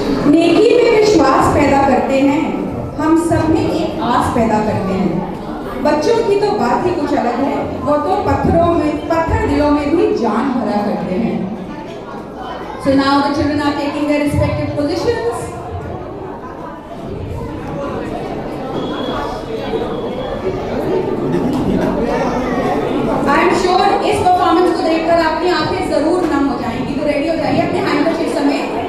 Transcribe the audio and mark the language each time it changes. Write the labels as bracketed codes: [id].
[hi] नेकी में विश्वास पैदा करते हैं, हम सब में एक आस पैदा करते हैं। बच्चों की तो बात ही कुछ अलग है, वो तो पत्थर दिलों में भी जान भरा करते हैं। [en] So now the children are taking their respective positions. I am sure [hi] इस परफॉर्मेंस को देखकर आपकी आंखें जरूर नम हो जाएंगी। तो रेडी हो जाइए अपने हैंडकरचीफ समेत।